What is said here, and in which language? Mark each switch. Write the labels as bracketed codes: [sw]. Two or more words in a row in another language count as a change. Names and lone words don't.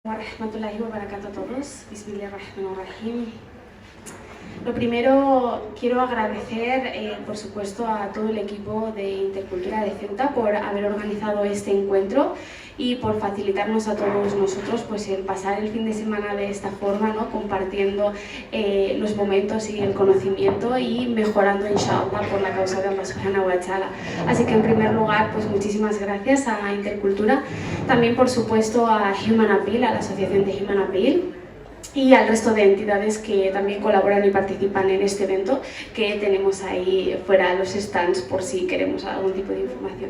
[ar] ورحمة الله وبركاته [es] a todos. [ar] بسم الله الرحمن الرحيم. [es] Lo primero, quiero agradecer, por supuesto, a todo el equipo de Intercultura de Ceuta por haber organizado este encuentro y por facilitarnos a todos nosotros pues, el pasar el fin de semana de esta forma, ¿no? Compartiendo los momentos y el conocimiento y mejorando, inshallah, por la causa de Allah [ar] سبحانه وتعالى. [es] Así que, en primer lugar, pues muchísimas gracias a Intercultura, también, por supuesto, a Human Appeal, a la asociación de Human Appeal, y al resto de entidades que también colaboran y participan en este evento, que tenemos ahí fuera los stands por si queremos algún tipo de información.